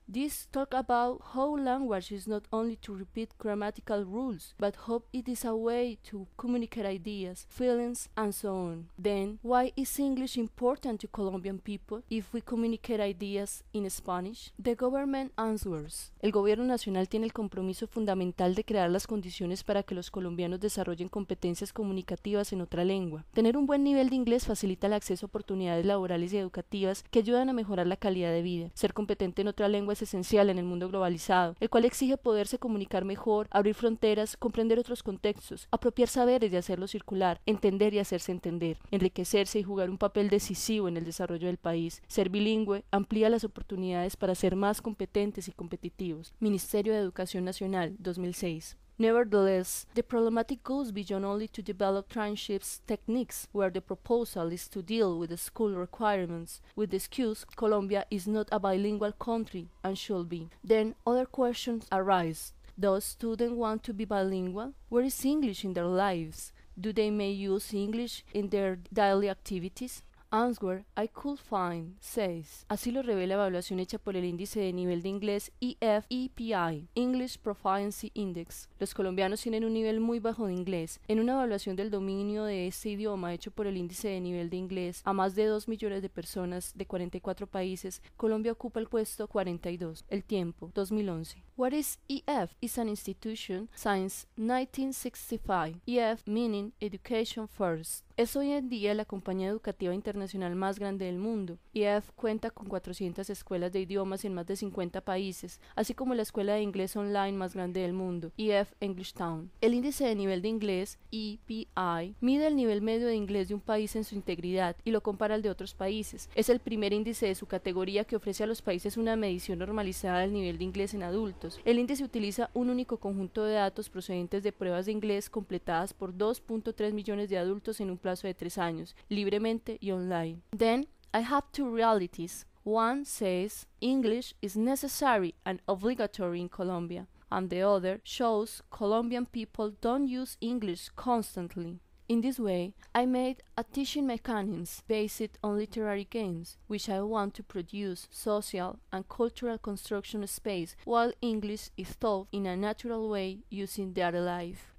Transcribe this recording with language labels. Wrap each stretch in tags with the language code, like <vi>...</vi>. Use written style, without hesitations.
<en>This talk about how language is not only to repeat grammatical rules, but how it is a way to communicate ideas, feelings, and so on. Then, why is English important to Colombian people if we communicate ideas in Spanish? The government answers.</en> <es>El gobierno nacional tiene el compromiso fundamental de crear las condiciones para que los colombianos desarrollen competencias comunicativas en otra lengua. Tener un buen nivel de inglés facilita el acceso a oportunidades laborales y educativas que ayudan a mejorar la calidad de vida. Ser competente en otra lengua es esencial en el mundo globalizado, el cual exige poderse comunicar mejor, abrir fronteras, comprender otros contextos, apropiar saberes y hacerlos circular, entender y hacerse entender, enriquecerse y jugar un papel decisivo en el desarrollo del país. Ser bilingüe amplía las oportunidades para ser más competentes y competitivos. Ministerio de Educación Nacional, 2006.</es> <en>Nevertheless, the problematic goes beyond only to develop transcripts techniques, where the proposal is to deal with the school requirements, with the excuse Colombia is not a bilingual country and should be. Then other questions arise. Does students want to be bilingual? Where is English in their lives? Do they may use English in their daily activities? Answer I could find says.</en> <es>Así lo revela la evaluación hecha por el índice de nivel de inglés EFEPI, English Proficiency Index. Los colombianos tienen un nivel muy bajo de inglés. En una evaluación del dominio de este idioma hecho por el índice de nivel de inglés a más de 2 millones de personas de 44 países, Colombia ocupa el puesto 42.</es> <en>El tiempo, 2011. What is EF? Is an institution since 1965. EF meaning Education First.</en> <es>Es hoy en día la compañía educativa internacional más grande del mundo. EF cuenta con 400 escuelas de idiomas en más de 50 países, así como la escuela de inglés online más grande del mundo, EF English Town. El índice de nivel de inglés, EPI, mide el nivel medio de inglés de un país en su integridad y lo compara al de otros países. Es el primer índice de su categoría que ofrece a los países una medición normalizada del nivel de inglés en adultos. El índice utiliza un único conjunto de datos procedentes de pruebas de inglés completadas por 2.3 millones de adultos en un plazo de 3 años, libremente y online.</es> <en>Then, I have two realities. One says English is necessary and obligatory in Colombia, and the other shows Colombian people don't use English constantly. In this way, I made a teaching mechanism based on literary games, which I want to produce social and cultural construction space while English is taught in a natural way using daily life.</en>